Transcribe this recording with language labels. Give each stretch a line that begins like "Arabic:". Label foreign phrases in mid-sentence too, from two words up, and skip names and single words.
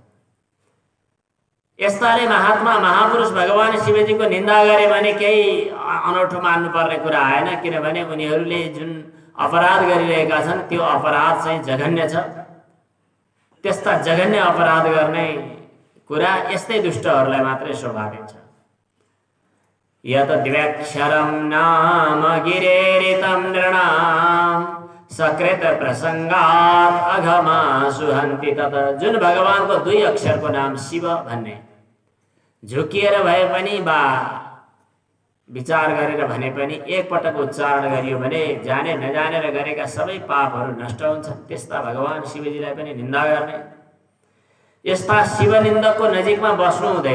Nepali: यस्ताले महात्मा महापुरुष भगवान शिवजीको निन्दा गरे भने केही अनौठो मान्नुपर्ने कुरा आएन। किनभने उनीहरूले जुन अपराध गरिरहेका छन् त्यो अपराध चाहिँ जघन्य छ। त्यस्ता जघन्य अपराध गर्ने कुरा यस्तै दुष्टहरूलाई मात्रै शोभा दिन्छ।
Sanskrit: यत द्व्यक्षरं नाम गिरेरितं नृणाम सकृत प्रसंगात अघमा सुहन्ति तत।
Nepali: जुन भगवानको 2 अक्षरको नाम शिव भन्ने झुकिएर भए पनि बा विचार गरेर भने पनि एकपटक उच्चारण गरियो भने जाने नजानेर गरेका सबै पापहरू नष्ट हुन्छन्। त्यस्ता भगवान शिवजीलाई पनि निन्दा गर्ने, यस्ता शिवनिन्दकको नजिकमा बस्नु हुँदैन।